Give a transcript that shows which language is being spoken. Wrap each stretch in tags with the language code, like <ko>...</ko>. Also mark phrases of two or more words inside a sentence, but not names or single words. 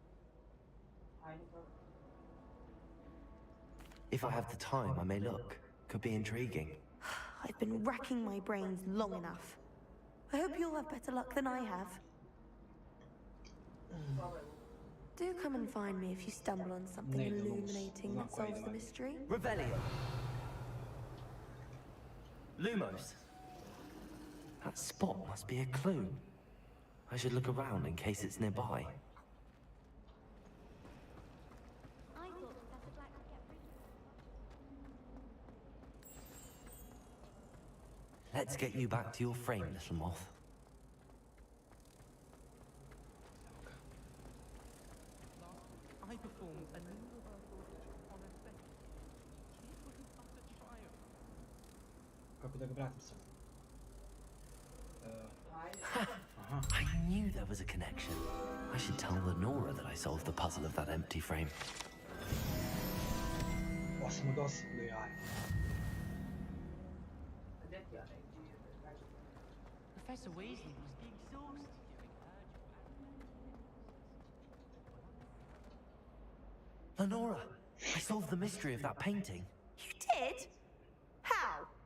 <en>If I have the time, I may look. Could be intriguing. I've been racking my brains long enough. I hope you'll have better luck than I have. Do come and find me if you stumble on something illuminating that solves the mystery. Revelio. Lumos. That spot must be a clue. I should look around in case it's nearby. Let's get you back to your frame, little moth. I performed a new on a set. It was utter triumph.</en> <hr>Kako da ga vratim sam?</hr> <en>I knew there was a connection. I should tell Lenora that I solved the puzzle of that empty frame.</en> <hr>Ovo smo dosegli, aj.</hr> <en>Professor Weasley must be exhausted. Lenora, I solved the mystery of that painting. You did? How?</en>